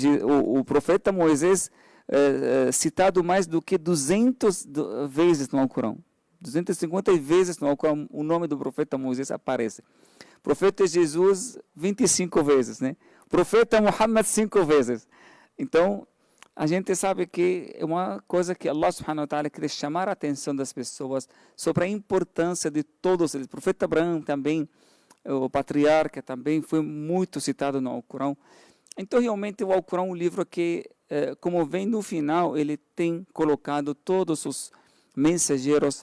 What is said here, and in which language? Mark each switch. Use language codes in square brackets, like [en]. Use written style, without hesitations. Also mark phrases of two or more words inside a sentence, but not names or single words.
[pt] Que o profeta Moisés citado mais do que 200 vezes no Alcorão. 250 vezes no Alcorão o nome do profeta Moisés aparece. Profeta Jesus, 25 vezes, né? Profeta Muhammad, 5 vezes. Então, a gente sabe que é uma coisa que [ar] الله سبحانه وتعالى [pt] quer chamar a atenção das pessoas sobre a importância de todos eles. O profeta Abraão também, o patriarca também foi muito citado no Alcorão. Então, realmente, o Alcorão é um livro que, como vem no final, ele tem colocado todos os mensageiros.